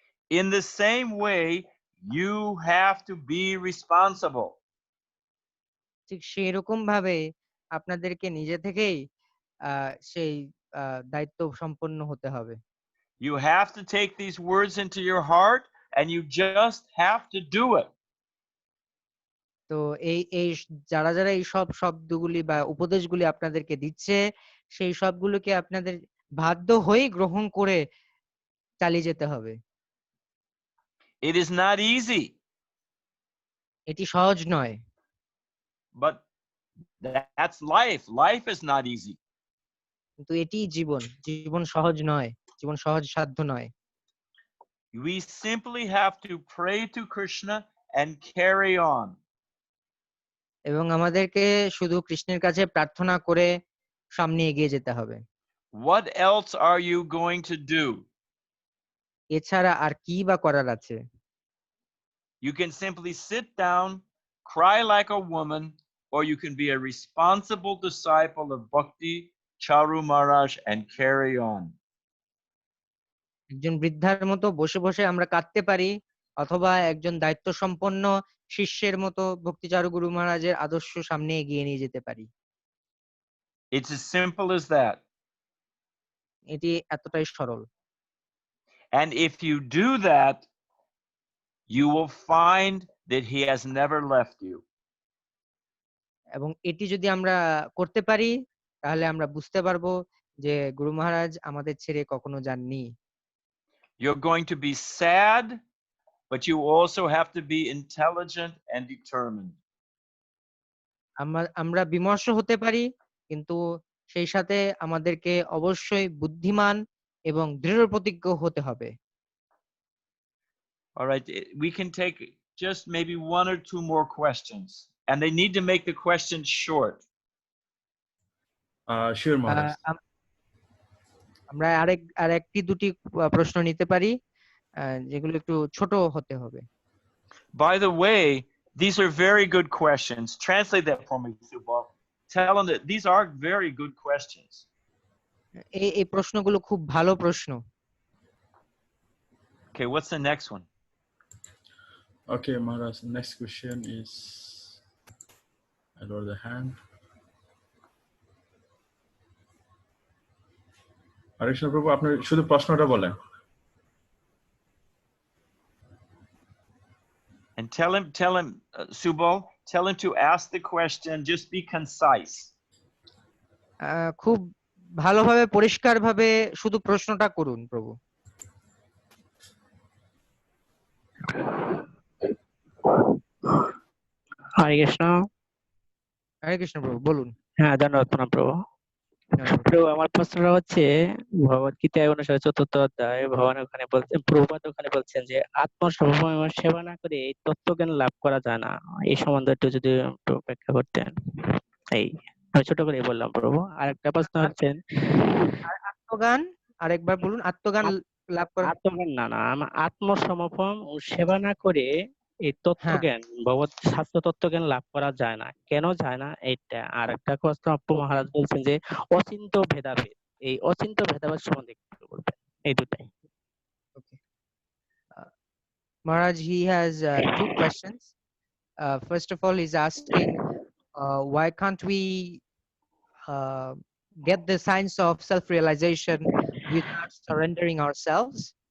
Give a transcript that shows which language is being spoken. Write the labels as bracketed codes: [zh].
[en] In the same way, you have to be responsible. [bn] ঠিক সেরকম ভাবে আপনাদেরকে নিজে থেকেই সেই দায়িত্ব সম্পন্ন হতে হবে। [en] You have to take these words into your heart and you just have to do it. [bn] তো এই যারা এই সব শব্দগুলি বা উপদেশগুলি আপনাদেরকে দিচ্ছে, সেই সবগুলোকে আপনাদের বাধ্য হয়ে গ্রহণ করে চালিয়ে যেতে হবে। [en] It is not easy, [bn] এটি সহজ নয়, [en] but that's life. Life is not easy. [bn] কিন্তু এটিই জীবন। জীবন সহজ নয়, জীবন সহজ সাধ্য নয়। [en] We simply have to pray to Krishna and carry on. [bn] এবং আমাদেরকে শুধু কৃষ্ণের কাছে প্রার্থনা করে সামনে এগিয়ে যেতে হবে। [en] What else are you going to do? [bn] এছাড়া আর কি বা করার আছে? [en] You can simply sit down, cry like a woman, or you can be a responsible disciple of Bhakti Charu Maharaj and carry on. [bn] একজন বৃদ্ধার মতো বসে বসে আমরা কাঁদতে পারি, অথবা একজন দায়িত্ব সম্পন্ন শিষ্যের মতো ভক্তিচারু গুরু মহারাজের আদর্শ সামনে এগিয়ে নিয়ে যেতে পারি। [en] It's as simple as that. [bn] এটি এতটাই সরল। [en] And if you do that, you will find that he has never left you. [bn] এবং এটি যদি আমরা করতে পারি তাহলে আমরা বুঝতে পারবো যে গুরু মহারাজ আমাদের ছেড়ে কখনো যাননি। [en] You're going to be sad but you also have to be intelligent and determined. [bn] আমরা বিমর্ষ হতে পারি, কিন্তু সেই সাথে আমাদেরকে অবশ্যই বুদ্ধিমান এবং দৃঢ়প্রতিজ্ঞ হতে হবে। [en] All right, we can take just maybe one or two more questions, and they need to make the questions short. Sure, Maharaj. [bn] আমরা আরেকটি দুটি প্রশ্ন নিতে পারি, যেগুলো একটু ছোট হতে হবে। [en] By the way, these are very good questions. Translate that for me, Subal. Tell them that these are very good questions. [bn] এই প্রশ্নগুলো খুব ভালো প্রশ্ন। [en] Okay, what's the next one? Okay, Maharaj, next question is, I lower the hand. [bn] Hare Prabhu, আপনি শুধু প্রশ্নটা বলেন। [en] And tell him, Subal, tell him to ask the question, just be concise. [bn] খুব ভালোভাবে পরিষ্কারভাবে শুধু প্রশ্নটা করুন প্রভু। হরে কৃষ্ণ। হরে কৃষ্ণ প্রভু, বলুন। হ্যাঁ, ধন্যবাদ প্রণাম প্রভু। প্রভু, আমার প্রশ্নটা হচ্ছে ভগবত গীতায় অনুসারে ৪র্থ অধ্যায় ভগবান ওখানে বলছেন, প্রভুপাদ ওখানে বলছেন যে আত্মসমর্পণ সেবা না করে এই তত্ত্বজ্ঞান লাভ করা যায় না। এই সম্বন্ধে একটু যদি ব্যাখ্যা করতেন। এই আমি ছোট করে বললাম প্রভু। আরেকটা প্রশ্ন হচ্ছে আত্মজ্ঞান, আরেকবার বলুন। আত্মজ্ঞান লাভ করা, আত্মজ্ঞান না, আত্মসমর্পণ ও সেবা না করে এই তত্ত্বজ্ঞান ভগবত শাস্ত্র তত্ত্বজ্ঞান লাভ করা যায় না। কেন যায় না এইটা। আর একটা প্রশ্ন আপু মহারাজ বলছেন যে অচিন্ত ভেদাভেদ, এই অচিন্ত ভেদাভেদ সম্বন্ধে একটু বলবেন। এই দুটাই। [en] Maharaj, he has two questions. First of all, he's asking why can't we get the science of self-realization without surrendering ourselves?